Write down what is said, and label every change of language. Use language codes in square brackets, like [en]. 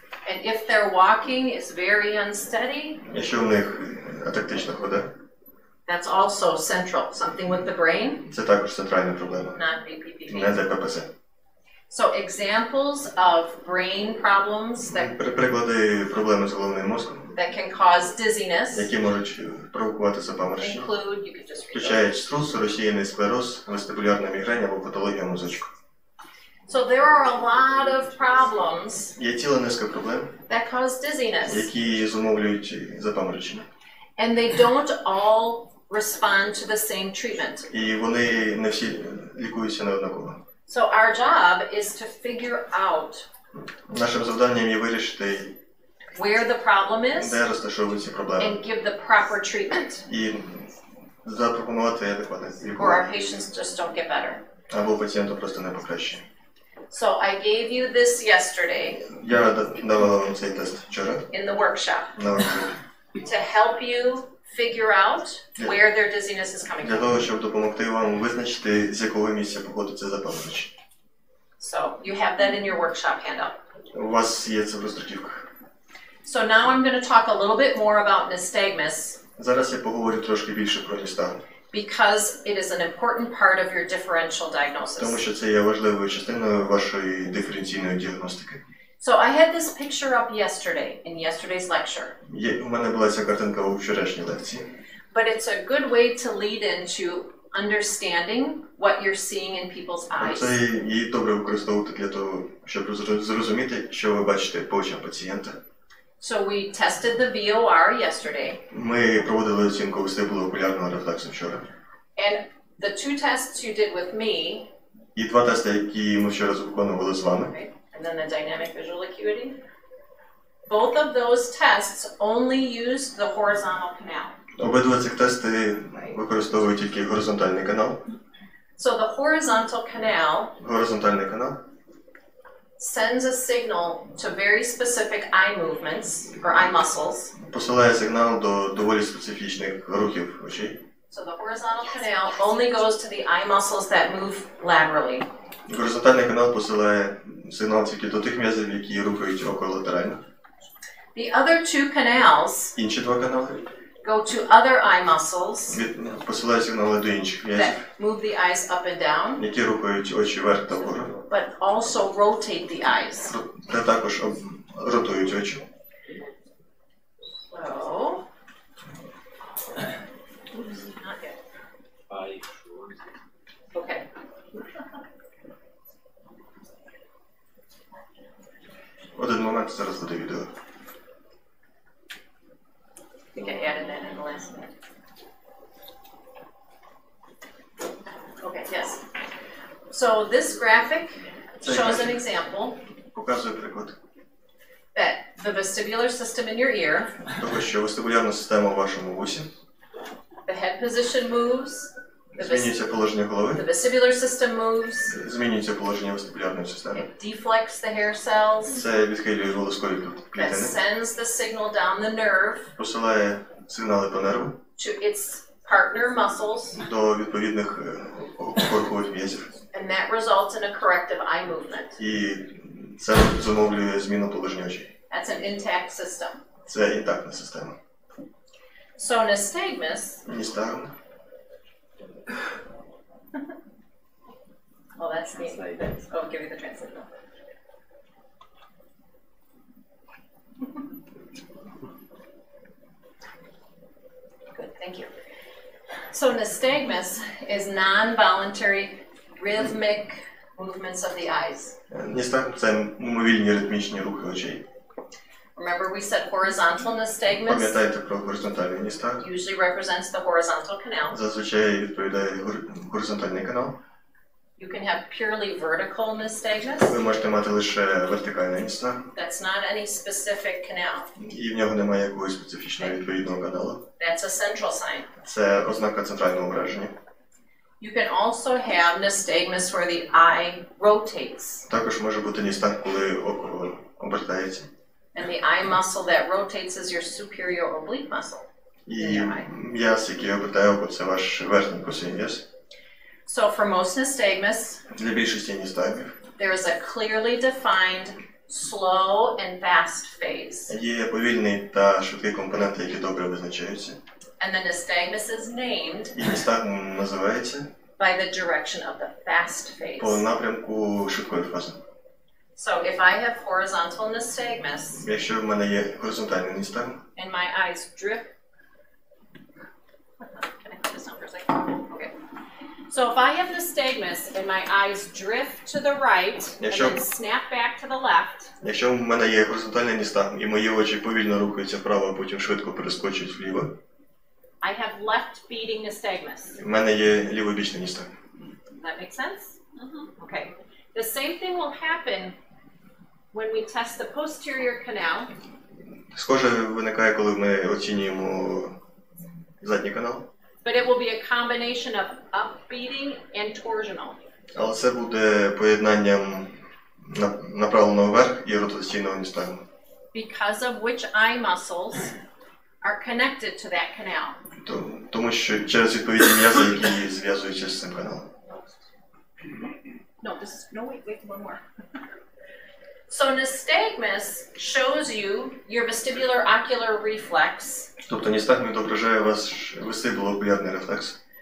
[en] And if their walking is very unsteady, [uk] Якщо в них атактична хода, [en] that's also central, something with the brain, [uk] це також центральна проблема, [en] not BBPV. [uk] не ДППЗ. [en] So examples of brain problems that [uk] Приклади проблеми з головним мозком, [en] can cause dizziness [uk] які можуть провокувати запаморочення, [en] include, you could just read those. [uk] включають струс, розсіяний склероз, вестибулярна мігрень або патологія мозочку. [en] So there are a lot of problems [uk] Є ціла низка проблем, [en] that cause dizziness, [uk] які зумовлюють запаморочення. [en] and they don't all respond to the same treatment. [uk] І вони не всі лікуються неоднаково. [en] So our job is to figure out [uk] Нашим завданням є вирішити, [en] where the problem is [uk] де розташовуються проблеми, [en] and give the proper treatment, [uk] і запропонувати адекватне [en] or our [uk] лікування, [en] patients just don't get better. [uk] або пацієнту просто не покращує. [en] So I gave you this yesterday [uk] Я давала вам цей тест вчора [en] in the workshop [uk] на воркшопі [en] to help you figure out where their dizziness is coming [uk] для [en] from. [uk] того, щоб допомогти вам визначити, з якого місця походить запаморочення. [en] So you have that in your workshop handout. [uk] У вас є це в роздруківках. [en] So now I'm going to talk a little bit more about nystagmus [uk] Зараз я поговорю трошки більше про ністагму, [en] because it is an important part of your differential [uk] тому [en] diagnosis. [uk] що це є важливою частиною вашої диференційної діагностики. [en] So I had this picture up yesterday in yesterday's lecture, [uk] У мене була ця картинка у вчорашній лекції. [en] but it's a good way to lead into understanding what you're seeing in people's eyes. [uk] Це її добре використовувати для того, щоб зрозуміти, що ви бачите по очам пацієнта. [en] So we tested the VOR yesterday, [uk] Ми проводили оцінку вестибуло-окулярного рефлексу вчора. [en] and the two tests you did with me, [uk] І два тести, які ми вчора виконували з вами, [en] right, and then the dynamic visual acuity, both of those tests only used the horizontal canal. [uk] обидва цих тести використовують тільки горизонтальний канал. [en] So the horizontal canal [uk] Горизонтальний канал [en] sends a signal to very specific eye movements or eye muscles. [uk] посилає сигнал до доволі специфічних рухів очей. [en] So the horizontal canal only goes to the eye muscles that move laterally. [uk] Горизонтальний канал посилає сигнал тільки до тих м'язів, які рухають око латерально. [en] The other two canals [uk] Інші два канали [en] go to other eye muscles [uk] посилають сигнали до інших м'язів, [en] that move the eyes up and down, [uk] які рухають очі вверх та вгору, [en] but also rotate the eyes. [uk] та також ротують очі. [en] So, not yet. Okay. [uk] Один момент, зараз буде відео. [en] I think I added that in the last one. Okay, yes. So this graphic shows an example [uk] Показує приклад [en] that the vestibular system in your ear, [uk] того, що вестибулярна система у вашому вусі, [en] the head position moves, [uk] змінюється положення [en] the [uk] голови, [en] vestibular system moves, [uk] змінюється положення вестибулярної системи. [en] it deflects the hair cells, [uk] Це відхилює волоскові [en] that [uk] клітини, [en] sends the signal down the nerve [uk] посилає сигнали по нерву [en] to its partner muscles, [uk] до відповідних опоркових м'язів. [en] and that results in a corrective eye movement. [uk] І це зумовлює зміну положення очей. [en] That's an intact system. [uk] Це інтактна система. [en] So nystagmus, [uk] Ністагм. [en] well that's neat. Oh, I'll give you the translator. Good, thank you. So nystagmus is non-voluntary rhythmic movements of the eyes. [uk] Ністагм – це мимовільні ритмічні рухи очей. [en] Remember we said horizontal nystagmus [uk] Пам'ятайте про горизонтальний ністагм. [en] usually represents the horizontal canal. [uk] Зазвичай відповідає горизонтальний канал. [en] You can have purely vertical nystagmus. [uk] Ви можете мати лише вертикальний ністагм. [en] That's not any specific canal. [uk] І в нього немає якогось специфічного відповідного каналу. [en] That's a central sign. [uk] Це ознака центрального ураження. [en] You can also have nystagmus where the eye rotates. [uk] Також може бути ністагм, коли око обертається. [en] And the eye muscle that rotates is your superior oblique muscle. [uk] І м'яз, який обертає око, це ваш верхній косий м'яз. [en] So for most nystagmus, [uk] Для більшості ністагмів [en] there is a clearly defined slow and fast phase. [uk] є повільний та швидкий компоненти, які добре визначаються. [en] And the nystagmus is named [uk] І ністагм називається [en] by the direction of the fast [uk] по [en] phase. [uk] напрямку швидкої фази. [en] So if I have horizontal nystagmus [uk] Якщо в мене є горизонтальний ністагм, [en] and my eyes drip, can I put this on for a second? Okay. So if I have nystagmus and my eyes drift to the right and then snap back to the left, [uk] якщо в мене є горизонтальний ністагм і мої очі повільно рухаються вправо, а потім швидко перескочують вліво, [en] I have left beating nystagmus. [uk] в мене є лівобічний ністагм. [en] That makes sense? Okay. The same thing will happen when we test the posterior canal. [uk] Схоже виникає, коли ми оцінюємо задній канал. [en] But it will be a combination of upbeating and torsional. [uk] Але це буде поєднанням направленого вверх і ротаційного ністагму. [en] Because of which eye muscles are connected to that canal. [uk] Тому що через відповідні м'язи, які зв'язуються з цим каналом. [en] No, wait, one more. So nystagmus shows you your vestibular ocular reflex. [uk] Тобто ністагм відображає ваш вестибуло-окулярний рефлекс.